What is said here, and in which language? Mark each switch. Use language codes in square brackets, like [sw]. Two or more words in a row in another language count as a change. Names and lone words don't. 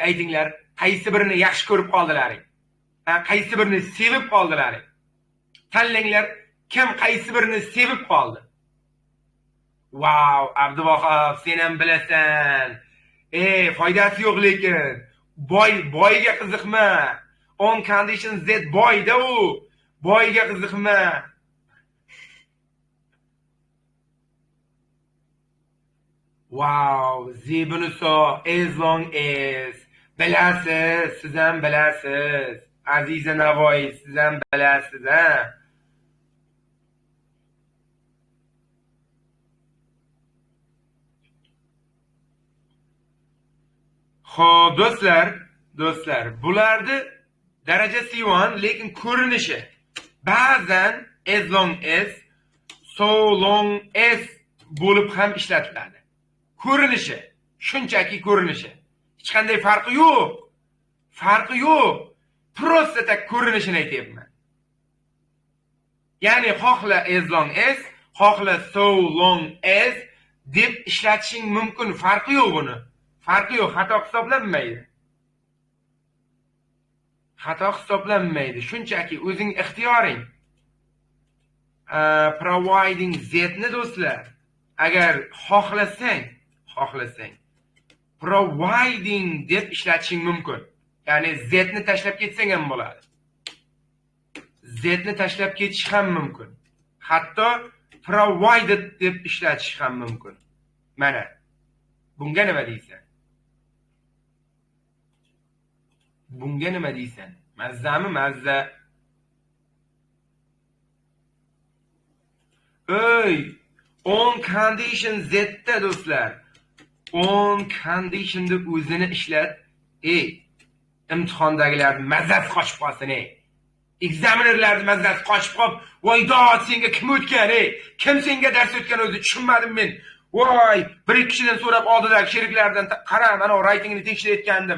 [uz] Aytinglar, qaysi birini yaxshi ko'rib qoldilaring? Qaysi birini sevib qoldilaring? Tanlanglar, kim qaysi birini sevib qoldi? Wow, Abduvohab, sen ham bilasan. Foydasi yo'q lekin. Boyga qiziqma. [en] On condition Z [uz] boyda u. Boyga qiziqma. Wow, zebunuso [en] as long as. [uz] Bilasiz, siz ham bilasiz. Aziza Navoiy, siz ham bilasiz, ha? Xo'p, do'stlar, bularni daraja C1, lekin ko'rinishi ba'zan [en] as long as, so long as [uz] bo'lib ham ishlatiladi. Ko'rinishi, shunchaki ko'rinishi. Hech qanday farqi yo'q. Farqi yo'q. [ru] Prosta tak [uz] ko'rinishini aytyapman. Ya'ni xohla [en] as long as, [uz] xohla [en] so long as [uz] deb ishlatishing mumkin. Farqi yo'q buni. Farqi yo'q, xato hisoblanmaydi. Xato hisoblanmaydi. Shunchaki o'zing ixtiyoring. [en] Providing Z [uz] ni do'stlar, agar xohlasang providing deb ishlatishing mumkin. Ya'ni Z ni tashlab ketsang ham bo'ladi. Z ni tashlab ketish ham mumkin. Hatto provided deb ishlatish ham mumkin. Mana. Bunga nima deysan? Bunga nima deysan? Mazzami mazza? [en] On condition Z [uz] da do'stlar. [en] On condition [uz] deb o'zini ishlat. Imtihondagilar mazasi qochib qolsin, Examinerlarning mazasi qochib qolib, voy dod, senga kim o'tgan, Kim senga dars o'tgan o'zi tushunmadim men. Voy, bir ikki kishidan so'rab oldidagi sheriklardan qara, mana writingni tekshirayotgandim.